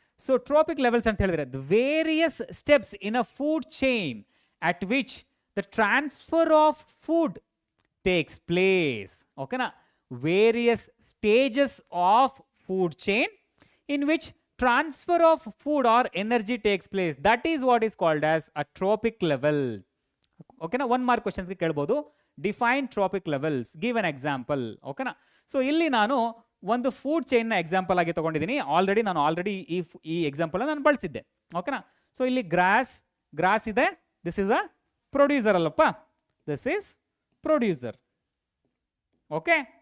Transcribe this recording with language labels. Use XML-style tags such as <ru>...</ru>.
<en>so trophic levels</en> <kn>ಅಂತ ಹೇಳಿದ್ರೆ</kn> <en>The various steps in a food chain at which the transfer of food takes place. ಓಕೆನಾ? Various stages of food chain in which transfer of food or energy takes place. That is what is called as a tropic level.</en> <kn>ಓಕೆನಾ? 1 mark ಕ್ವೆಶನ್ಸ್ಗೆ ಕೇಳ್ಬೋದು.</kn> <en>Define trophic levels, give an example. ಓಕೆನಾ?</en> <kn>So ಇಲ್ಲಿ ನಾನು ಒಂದು food ಚೈನ್ನ example ಆಗಿ ತಗೊಂಡಿದ್ದೀನಿ. ನಾನು already ಈ ಎಕ್ಸಾಂಪಲ್ ನಾನು ಬಳಸಿದ್ದೆ. ಓಕೆನಾ? ಸೊ ಇಲ್ಲಿ ಗ್ರಾಸ್ ಇದೆ.</kn> <en>this is a producer</en> <kn>ಅಲ್ಲಪ್ಪ.</kn> <en>This is producer. Okay.</en>